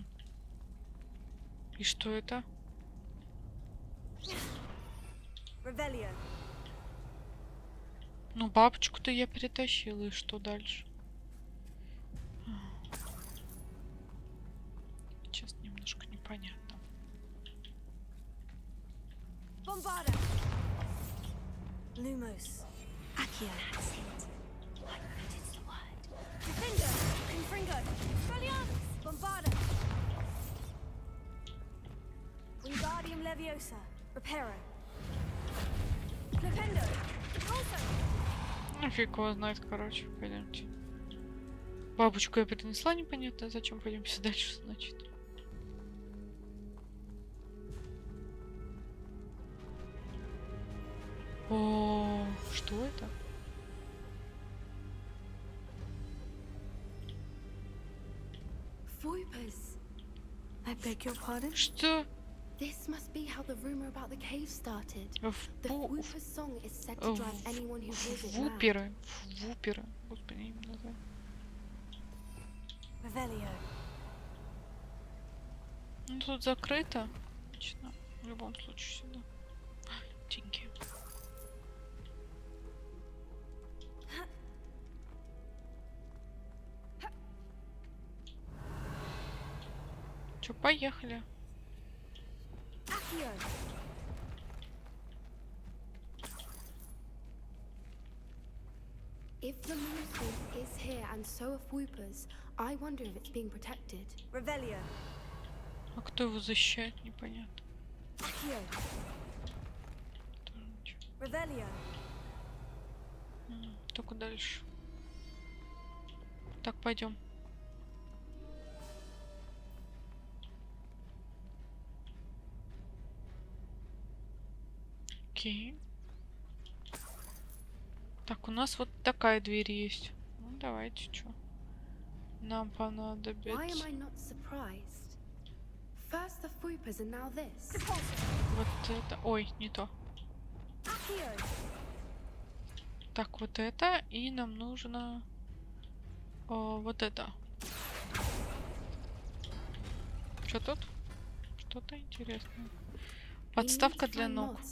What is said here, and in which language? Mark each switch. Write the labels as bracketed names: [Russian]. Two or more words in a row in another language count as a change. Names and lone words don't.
[Russian] И что это? Revelio. Ну, бабочку-то я перетащила. И что дальше? Сейчас немножко непонятно. Bombarda. Lumos. Accio. [English] That's it. One foot is the word. Defender. Confringo. Expelliarmus. Bombarda. Wingardium Leviosa. Reparo. Flipendo. Also. [Russian] Ну, фиг его знает, короче. Пойдемте. Бабочку я перенесла, непонятно. Зачем пойдемте дальше, значит. О, что это? Voipers. [English] I beg your pardon? [Russian] Что? [English] This must be how the rumor about the cave started. The Whooper's song is said to drive anyone who hears it mad. [Russian] Вуперы. Вуперы. Господи, я им назвал. Revelio. Ну, тут закрыто. Отлично. В любом случае сюда. Деньги. Чё, поехали. Accio. [English] If the moonstone is here and so are Whoopers, I wonder if it's being protected. [Russian] Revelio. А кто его защищает, непонятно. Accio. Revelio. Только дальше. Так, пойдем. Окей. Так, у нас вот такая дверь есть. Ну, давайте, что? Нам понадобится... [English] Why am I not surprised? First the Fupas and now this. [Russian] Вот это... Ой, не то. Accio. Так, вот это. И нам нужно... вот это. Что тут? Что-то интересное. Подставка для ног.